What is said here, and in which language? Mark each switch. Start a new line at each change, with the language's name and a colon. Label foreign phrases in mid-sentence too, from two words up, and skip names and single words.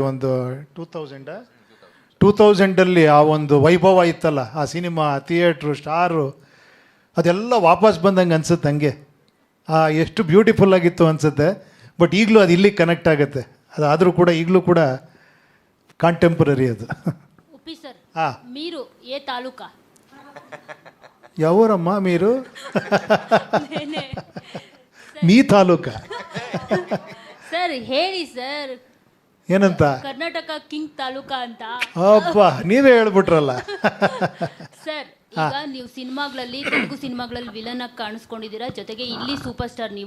Kannada: ಒಂದು 2000 ಆ ಒಂದು ವೈಭವ ಇತ್ತಲ್ಲ ಆ ಸಿನಿಮಾ, ಥಿಯೇಟ್ರು, ಸ್ಟಾರು, ಅದೆಲ್ಲ ವಾಪಸ್ ಬಂದಂಗೆ ಅನ್ಸುತ್ತೆ. ಹಂಗೆ ಎಷ್ಟು ಬ್ಯೂಟಿಫುಲ್ ಆಗಿತ್ತು ಅನಿಸುತ್ತೆ. ಬಟ್ ಈಗಲೂ ಅದು ಇಲ್ಲಿಗೆ ಕನೆಕ್ಟ್ ಆಗುತ್ತೆ. ಅದಾದರೂ ಕೂಡ ಈಗಲೂ ಕೂಡ ಕಾಂಟೆಂಪ್ರರಿ ಅದು. ಹಾಂ
Telugu: మీరు ఏ తాలూకా
Kannada: ಯಾವೂರಮ್ಮ ಮೀರು
Telugu: నేనే మీ తాలూకా
Kannada: ಸರ್ ಹೇಳಿ ಸರ್ ಏನಂತ ಕರ್ನಾಟಕ ಕಿಂಗ್ ತಾಲೂಕಾ ಅಂತ ಅಪ್ಪ ನೀವೇ ಹೇಳ್ಬಿಟ್ರಲ್ಲ. ಸರ್ ಈಗ ನೀವು ಸಿನಿಮಾಗಳಲ್ಲಿ ತೆಲುಗು ಸಿನಿಮಾಗಳಲ್ಲಿ ವಿಲನ್ ಆಗಿ ಕಾಣಿಸ್ಕೊಂಡಿದ್ದೀರಾ, ಜೊತೆಗೆ ಇಲ್ಲಿ
English: super star
Kannada: ನೀವು.